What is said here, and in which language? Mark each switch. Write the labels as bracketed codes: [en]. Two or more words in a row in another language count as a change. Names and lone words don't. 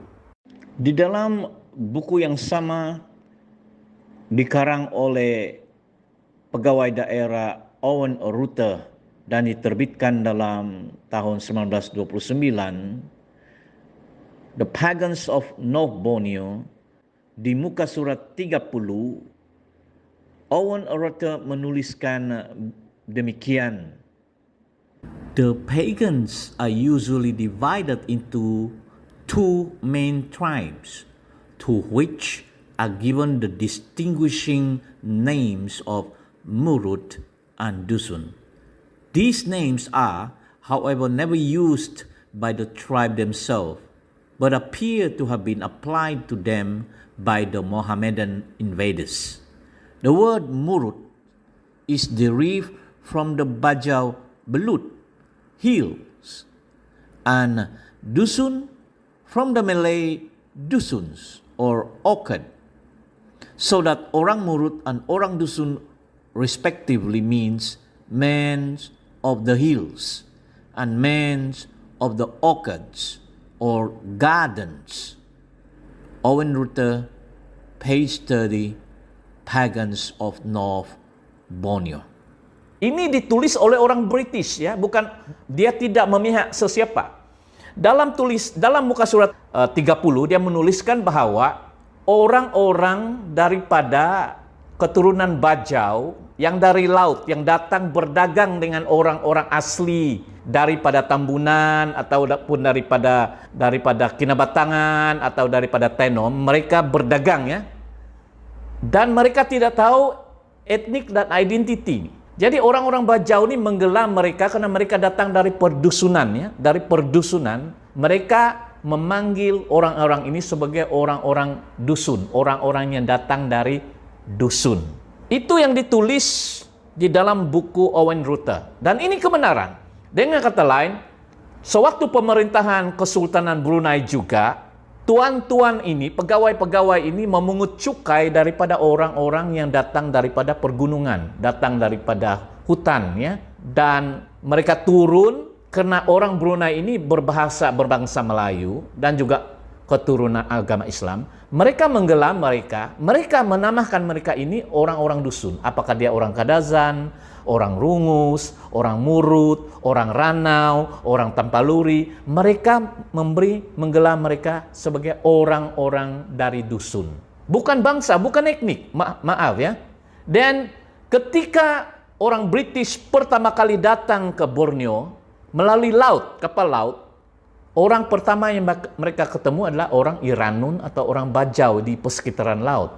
[ms] Di dalam buku yang sama dikarang oleh pegawai daerah Owen Ruther dan diterbitkan dalam tahun 1929, The Pagans of North Borneo, di muka surat 30, Owen Ruther menuliskan demikian. [en] The pagans are usually divided into two main tribes, to which are given the distinguishing names of Murut and Dusun. These names are, however, never used by the tribe themselves, but appear to have been applied to them by the Mohammedan invaders. The word Murut is derived from the Bajau Belut, hills, and Dusun from the Malay Dusuns or Orchid, so that orang Murut and orang Dusun respectively means men of the hills and men of the orchards or gardens. Owen Ruther, page 30, Pagans of North Borneo. [ms] Ini ditulis oleh orang British, ya, bukan, dia tidak memihak sesiapa. Dalam muka surat 30 dia menuliskan bahwa orang-orang daripada keturunan Bajau yang dari laut, yang datang berdagang dengan orang-orang asli daripada Tambunan ataupun daripada Kinabatangan atau daripada Tenom, mereka berdagang, ya. Dan mereka tidak tahu etnik dan identiti. Jadi orang-orang Bajau ini menggelar mereka karena mereka datang dari perdusunan, ya. Dari perdusunan, mereka memanggil orang-orang ini sebagai orang-orang dusun, orang-orang yang datang dari dusun. Itu yang ditulis di dalam buku Owen Ruther. Dan ini kebenaran. Dengan kata lain, sewaktu pemerintahan Kesultanan Brunei juga, tuan-tuan ini, pegawai-pegawai ini memungut cukai daripada orang-orang yang datang daripada pergunungan, datang daripada hutan, ya. Dan mereka turun karena orang Brunei ini berbangsa Melayu dan juga keturunan agama Islam. Mereka menggelar mereka menamakan mereka ini orang-orang dusun. Apakah dia orang Kadazan, orang Rungus, orang Murut, orang Ranau, orang Tampaluri. Mereka menggelar mereka sebagai orang-orang dari dusun. Bukan bangsa, bukan etnik. Maaf, ya. Dan ketika orang British pertama kali datang ke Borneo melalui laut, kapal laut, orang pertama yang mereka ketemu adalah orang Iranun atau orang Bajau di persekitaran laut.